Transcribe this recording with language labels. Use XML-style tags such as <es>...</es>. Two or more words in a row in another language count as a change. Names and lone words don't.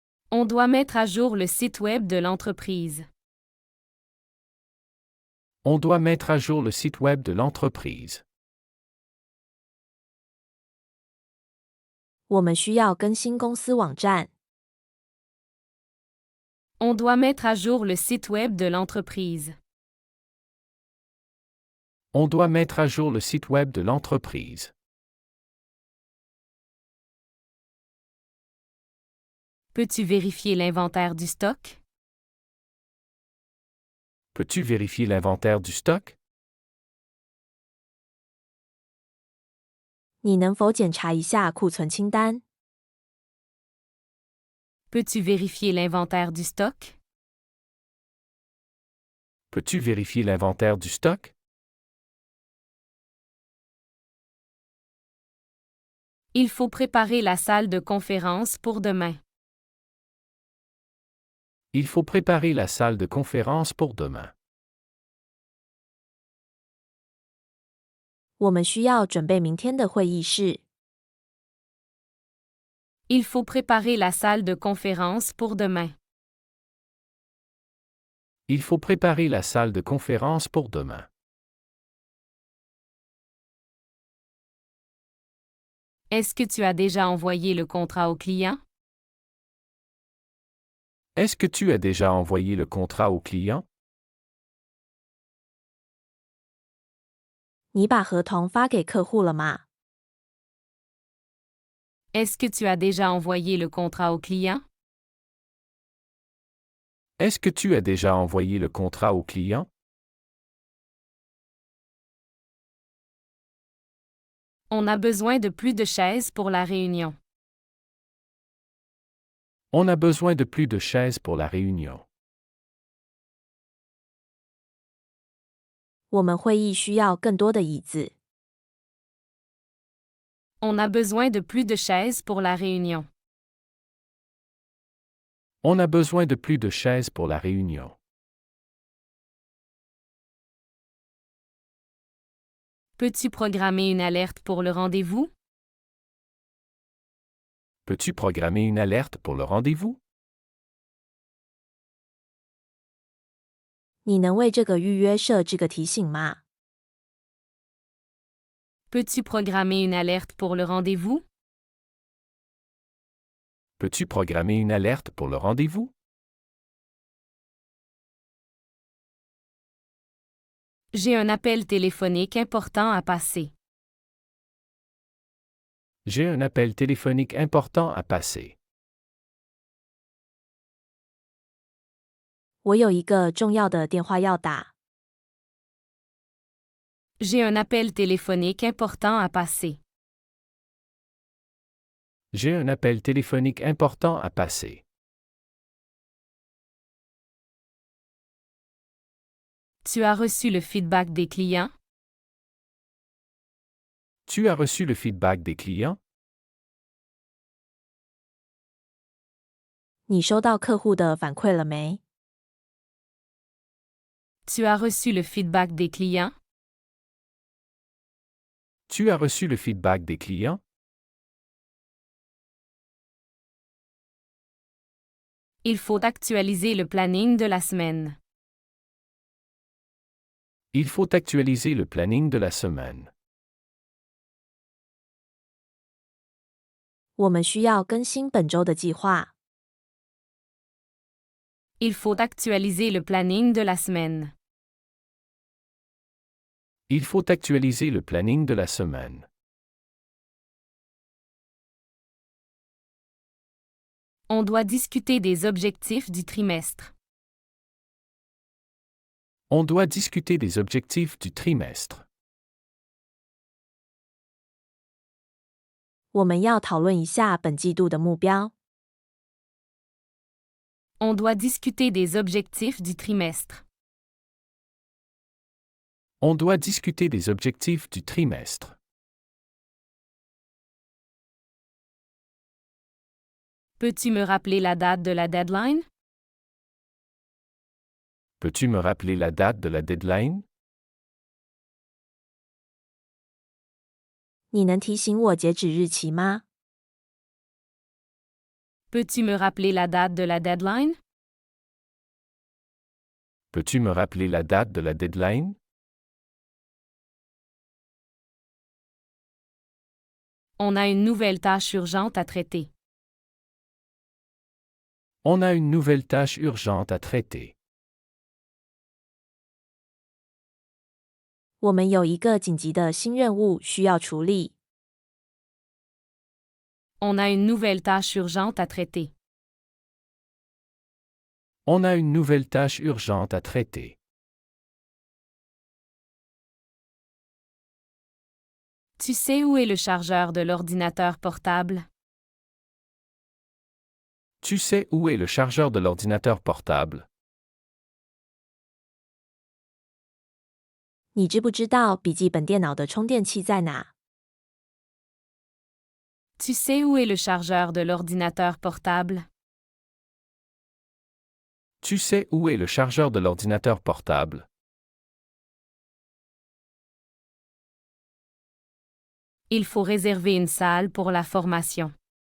<fr>On doit mettre à jour le site web de l'entreprise. On doit mettre à jour le site web de l'entreprise.</fr> <zh>我们需要更新公司网站。</zh> <fr>On doit mettre à jour le site web de l'entreprise. On doit mettre à jour le site web de l'entreprise. Peux-tu vérifier l'inventaire du stock? Peux-tu vérifier l'inventaire du stock?</fr> <zh>你能否检查一下库存清单？</zh> <fr>Peux-tu vérifier l'inventaire du stock? Peux-tu vérifier l'inventaire du stock? Il faut préparer la salle de conférence pour demain. Il faut préparer la salle de conférence pour demain.</fr> <zh>我们需要准备明天的会议室。</zh> <fr>Il faut préparer la salle de conférence pour demain. Il faut préparer la salle de conférence pour demain. Est-ce que tu as déjà envoyé le contrat au client? Est-ce que tu as déjà envoyé le contrat au client?</fr> <zh>你把合同发给客户了吗？</zh> <fr>Est-ce que tu as déjà envoyé le contrat au client? Est-ce que tu as déjà envoyé le contrat au client? On a besoin de plus de chaises pour la réunion. On a besoin de plus de chaises pour la réunion.</fr> <zh>我们会议需要更多的椅子。</zh> <fr>On a besoin de plus de chaises pour la réunion. On a besoin de plus de chaises pour la réunion. Peux-tu programmer une alerte pour le rendez-vous? Peux-tu programmer une alerte pour le rendez-vous?</fr> <zh>你能为这个预约设置个提醒吗？</zh> <fr>Peux-tu programmer une alerte pour le rendez-vous? Peux-tu programmer une alerte pour le rendez-vous? J'ai un appel téléphonique important à passer. J'ai un appel téléphonique important à passer.</fr> <zh>我有一个重要的电话要打。</zh> <fr>J'ai un appel téléphonique important à passer. J'ai un appel téléphonique important à passer. Tu as reçu le feedback des clients? Tu as reçu le feedback des clients?</fr> <zh>你收到客户的反馈了没？</zh> <fr>Tu as reçu le feedback des clients? Tu as reçu le feedback des clients? Il faut actualiser le planning de la semaine. Il faut actualiser le planning de la semaine.</fr> <zh>我们需要更新本周的计划。</zh> <fr>Il faut actualiser le planning de la semaine. Il faut actualiser le planning de la semaine. On doit discuter des objectifs du trimestre. On doit discuter des objectifs du trimestre.</fr> <zh>我们要讨论一下本季度的目标。</zh> <fr>On doit discuter des objectifs du trimestre. On doit discuter des objectifs du trimestre. Peux-tu me rappeler la date de la deadline? Peux-tu me rappeler la date de la deadline?</fr> <zh>你能提醒我截止日期吗？</zh> <fr>Peux-tu me rappeler la date de la deadline? Peux-tu me rappeler la date de la deadline? On a une nouvelle tâche urgente à traiter. On a une nouvelle tâche urgente à traiter.</fr> <zh>我们有一个紧急的新任务需要处理。</zh> <fr>On a une nouvelle tâche urgente à traiter. On a une nouvelle tâche urgente à traiter. Tu sais où est le chargeur de l'ordinateur portable? Tu sais où est le chargeur de l'ordinateur portable?</fr> <zh>你知不知道笔记本电脑的充电器在哪？</zh> <fr>Tu sais où est le chargeur de l'ordinateur portable? Tu sais où est le chargeur de l'ordinateur portable? Il faut réserver une salle pour la formation.</fr>